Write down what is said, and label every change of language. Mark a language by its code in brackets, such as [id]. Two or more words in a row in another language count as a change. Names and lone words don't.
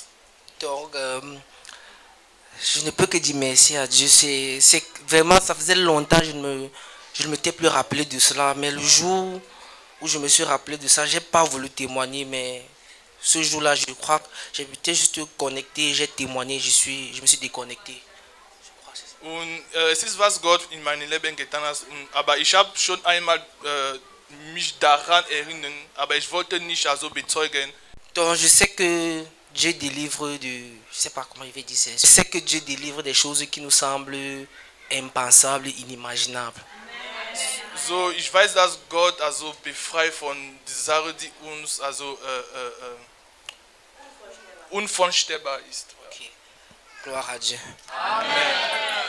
[fr] Donc, je ne peux que dire merci à Dieu. C'est vraiment, ça faisait longtemps que je ne m'étais plus rappelé de cela. Mais le jour où je me suis rappelé de ça, je n'ai pas voulu témoigner. Mais ce jour-là, je crois que j'étais juste connecté, j'ai témoigné, je me suis déconnecté. [de] Und es ist, was Gott in meinem Leben getan hat. Aber ich habe schon einmal mich daran erinnern, aber ich wollte nicht also bezeugen. [fr] Donc, je sais que Dieu délivre de... Je sais pas comment il veut dire ça. Je sais que Dieu délivre des choses qui nous semblent impensables, inimaginables. [de] So, ich weiß, dass Gott also befreit von Sachen, die uns also unvorstellbar ist. [fr] Okay. Gloire à Dieu. Amen.